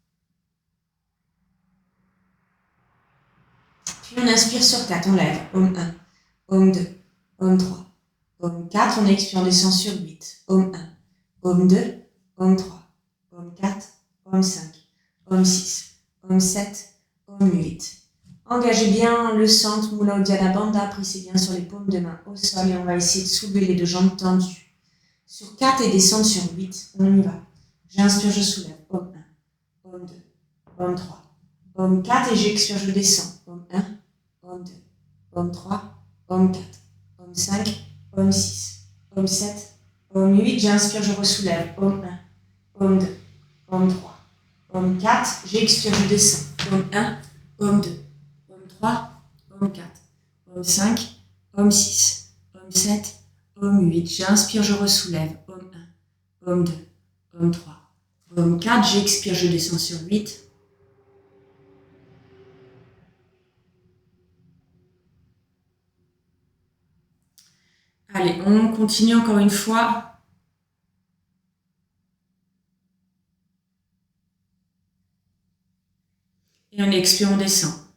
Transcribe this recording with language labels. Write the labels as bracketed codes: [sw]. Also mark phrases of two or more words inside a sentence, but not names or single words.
[fr] Puis on inspire sur 4, on lève, paume 1, paume 2, paume 3, paume 4, on expire, on descend sur 8, paume 1, paume 2, paume 3, paume 4, paume 5, paume 6, paume 7, paume 8. Engagez bien le centre, Mula Uddiyana Bandha, pressez bien sur les paumes de main au sol et on va essayer de soulever les deux jambes tendues. Sur 4 et descendre sur 8, on y va. J'inspire, je soulève. Om 1, Om 2, Om 3, Om 4 et j'expire, je descends. Om 1, Om 2, Om 3, Om 4, Om 5, Om 6, Om 7, Om 8, j'inspire, je ressoulève. Om 1, Om 2, Om 3, Om 4, j'expire, je descends. Om 1, Om 2, Om 3, Om 4, Om 5, Om 6, Om 7, Om 8, j'inspire, je ressoulève. Om 1, Om 2, Om 3, Om 4, j'expire, je descends sur 8. Allez, on continue encore une fois. Et on expire, on descend.